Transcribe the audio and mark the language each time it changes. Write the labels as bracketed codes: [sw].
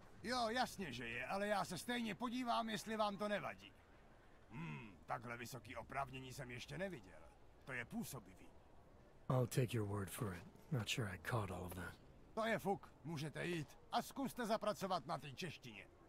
[cs] Jo, jasně, že je, ale já se stejně podívám, jestli vám to nevadí. Takhle vysoký oprávnění jsem ještě neviděl. To je působivý. [en] I'll take your word for it. Not sure I caught all of that. [cs] To je fuk, můžete jít a zkuste zapracovat na té češtině.